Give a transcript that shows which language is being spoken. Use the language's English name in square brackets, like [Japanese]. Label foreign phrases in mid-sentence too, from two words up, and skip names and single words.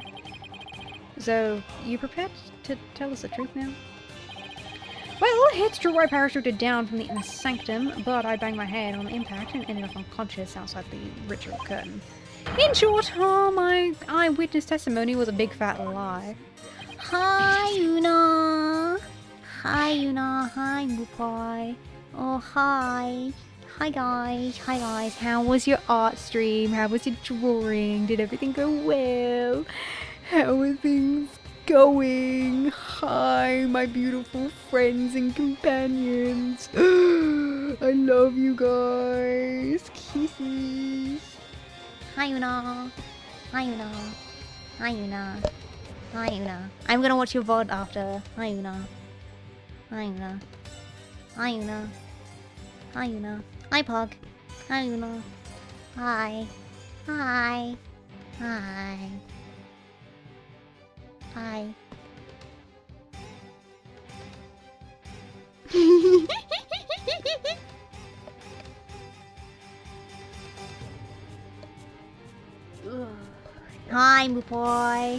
[English] So, you prepared to tell us the truth now? Well, hits drew I parachuted down from the inner sanctum, but I banged my head on the impact and ended up unconscious outside the ritual curtain. In short, my eyewitness testimony was a big fat lie. Hi, Una. Hi, Una. Hi, Mupai. Oh, hi. Hi, guys. Hi, guys. How was your art stream? How was your drawing? Did everything go well? How are things going? Hi, my beautiful friends and companions. I love you guys. Kisses. Hi, Una. Hi, Una. Hi, Una. Hi, Una. I'm gonna watch your VOD after. Hi, Una. Hi, Una. Hi, Una. Hi, Una. Hi, Pug. Hi, Una. Hi. Hi. Hi. Hi. Hi, Moo Boy.